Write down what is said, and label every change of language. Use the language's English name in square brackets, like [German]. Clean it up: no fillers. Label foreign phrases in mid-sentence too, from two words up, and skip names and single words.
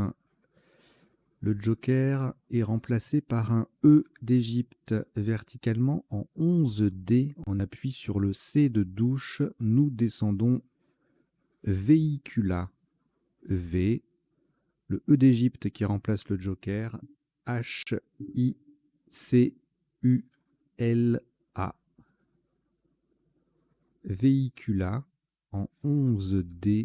[French] Le joker est remplacé par un E d'Égypte verticalement en 11 dés. On appuie sur le C de douche. Nous descendons véhicula. V. Le E d'Égypte qui remplace le joker. H-I-C-U-L-A. Véhicula en 11 dés.